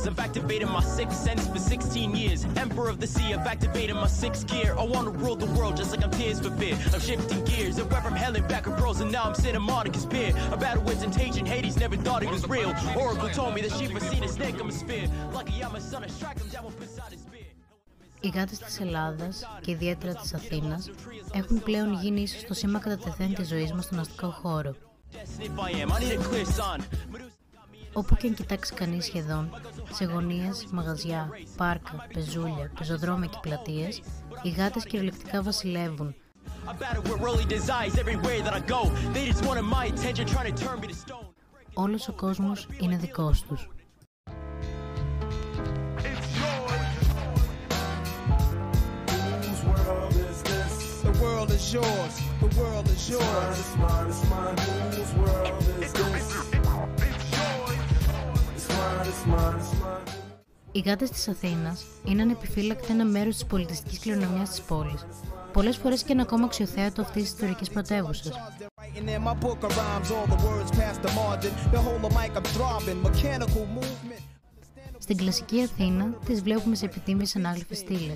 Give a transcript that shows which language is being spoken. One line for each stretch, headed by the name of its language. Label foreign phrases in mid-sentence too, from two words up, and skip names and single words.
English: I've activated my 6th sense for 16 years. Emperor of the sea, I've activated my 6th gear. I want to rule the world just like I'm Tears for Fear. I'm shifting gears. I went from hell and back across, and now I'm sitting Monica's Pier. A battle with temptation, Hades never thought it was real. Oracle told me that she foreseen a snake on my spear. Lucky I'm a son, I strike him down with Poseidon's spear.
Greek: Οι γάτες της Ελλάδας και ιδιαίτερα της Αθήνας έχουν πλέον γίνει ίσως το σήμα κατά τεθέν της ζωής μας στον αστικό χώρο. Όπου και αν κοιτάξει κανείς σχεδόν, σε γωνίες, μαγαζιά, πάρκα, πεζούλια, πεζοδρόμια και πλατείες, οι γάτες κυριολεκτικά βασιλεύουν. Όλος ο κόσμος είναι δικός τους.
English: The world is yours. The world is yours. It's mine, it's mine. Whose world is this? It's mine, it's mine, it's mine.
Greek: Οι γάτες της Αθήνας είναι ανεπιφύλακτα ένα μέρος της πολιτιστικής κληρονομιάς της πόλης. Πολλές φορές και ένα ακόμα αξιοθέατο αυτής της ιστορικής πρωτεύουσας. Στην κλασική Αθήνα τις βλέπουμε σε επιτίμιες ανάγλυφες στήλες.